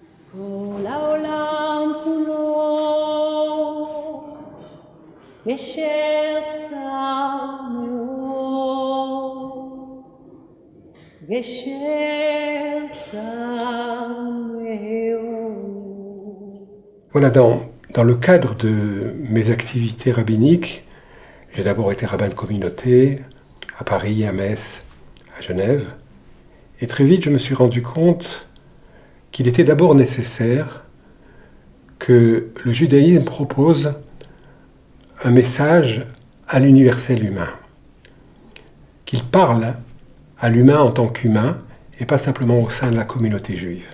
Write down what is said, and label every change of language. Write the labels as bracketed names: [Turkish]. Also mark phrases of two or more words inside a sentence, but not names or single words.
[Hebrew] כל העולם כולו גשר צר מאוד, גשר צר מאוד. [French] Voilà, dans le cadre de mes activités rabbiniques, j'ai d'abord été rabbin de communauté à Paris, à Metz, à Genève. Et très vite, je me suis rendu compte qu'il était d'abord nécessaire que le judaïsme propose un message à l'universel humain, qu'il parle à l'humain en tant qu'humain et pas simplement au sein de la communauté juive.